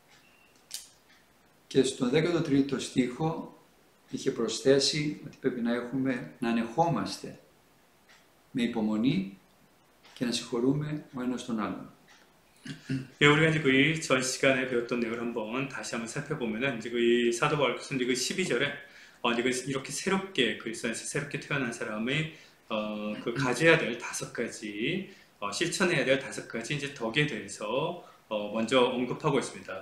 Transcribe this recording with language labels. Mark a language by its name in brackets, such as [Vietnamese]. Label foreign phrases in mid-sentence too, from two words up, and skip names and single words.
[Greek] Και στον 13ο στίχο είχε προσθέσει ότι πρέπει να ανεχόμαστε με υπομονή και να συγχωρούμε ο ένας τον άλλον. [Korean] 예, 우리가 이제 그 전 시간에 배웠던 내용을 한번 다시 한번 살펴보면은 이제 그 사도 바울께서 이제 그 12절에 이제 그 이렇게 새롭게 그리스도 안에서 새롭게 태어난 사람의 그 가져야 될 5가지 실천해야 될 5가지 이제 덕에 대해서 먼저 언급하고 있습니다.